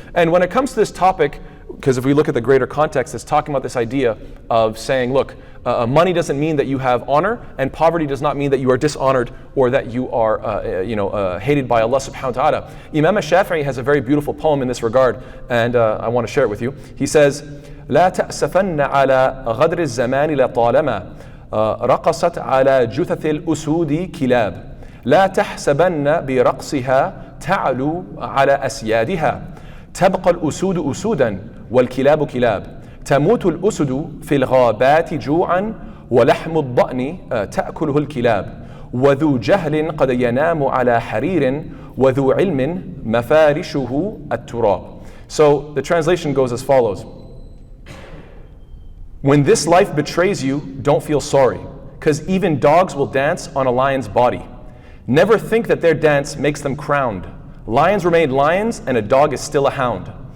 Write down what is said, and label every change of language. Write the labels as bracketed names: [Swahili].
[English] And when it comes to this topic, because if we look at the greater context, it's talking about this idea of saying, look, money doesn't mean that you have honor, and poverty does not mean that you are dishonored or that you are hated by Allah subhanahu wa ta'ala. Imam al-Shafi'i has a very beautiful poem in this regard, and I want to share it with you. He says, [Arabic] لا تأسفن على غدر الزمان لطالما رقصت على جثث الأسود كلاب لا تحسبن برقصها تعلو على أسيادها تبقى الأسود أسودا والكلاب كلاب تموت الأسد في الغابات جوعا ولحم الضأن تأكله الكلاب وذو جهل قد ينام على حرير وذو علم مفارشه التراب. [English] So the translation goes as follows. When this life betrays you, don't feel sorry, because even dogs will dance on a lion's body. Never think that their dance makes them crowned. Lions remain lions, and a dog is still a hound.